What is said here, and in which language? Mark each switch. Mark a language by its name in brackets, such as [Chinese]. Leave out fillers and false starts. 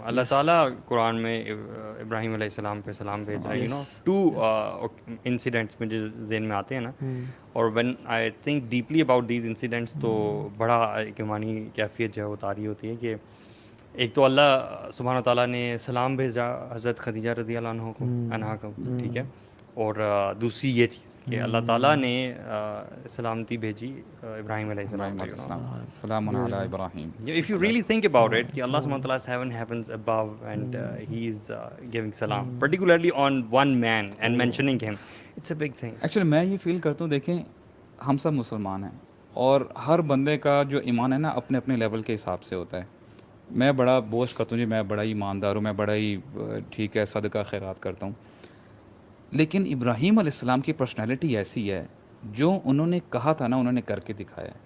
[Urdu] اللہ تعالیٰ قرآن میں ابراہیم علیہ السلام پہ سلام بھیج رہا ہے. [English] you know [Urdu] 2 انسیڈنٹس مجھے ذہن میں آتے ہیں نا, اور [English] when I think deeply about these incidents [Urdu] تو بڑا ایک ایمانی کیفیت جو ہے وہ طاری ہوتی ہے کہ ایک تو اللہ سبحانہ تعالیٰ نے سلام بھیجا حضرت خدیجہ رضی اللہ عنہ کو, ٹھیک ہے, اور دوسری یہ چیز کہ اللہ تعالیٰ نے سلامتی بھیجی ابراہیم علیہ السلام کو. [Arabic] سلام علی ابراہیم. [English] If you really think about it, کہ اللہ سبحانہ تعالیٰ has 7 heavens above and he is giving salam, particularly on one man and mentioning him, it's a big thing. [Urdu] Actually میں یہ فیل کرتا ہوں, دیکھیں ہم سب مسلمان ہیں اور ہر بندے کا جو ایمان ہے نا اپنے اپنے لیول کے حساب سے ہوتا ہے. میں بڑا بوسٹ کرتا ہوں جی, میں بڑا ہی ایماندار ہوں, میں بڑا ہی ٹھیک ہے صدقہ خیرات کرتا ہوں, لیکن ابراہیم علیہ السلام کی پرسنالٹی ایسی ہے, جو انہوں نے کہا تھا نا انہوں نے کر کے دکھایا.